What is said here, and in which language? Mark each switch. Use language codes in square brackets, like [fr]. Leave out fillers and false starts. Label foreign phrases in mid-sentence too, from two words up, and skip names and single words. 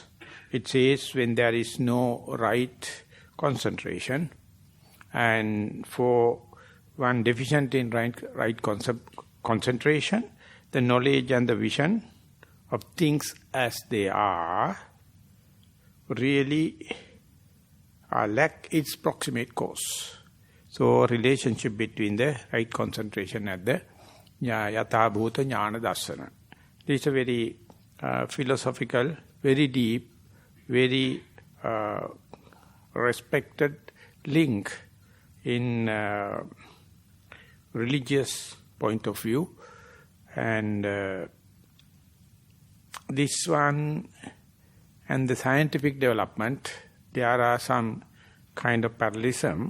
[en] It says when there is no right concentration, and for one deficient in right concentration, the knowledge and the vision of things as they are really lack its proximate cause. So relationship between the right concentration and the [pi] yatha bhuta jnana dassana. [en] This is a very philosophical, very deep, very respected link in religious point of view. And this one and the scientific development, there are some kind of parallelism.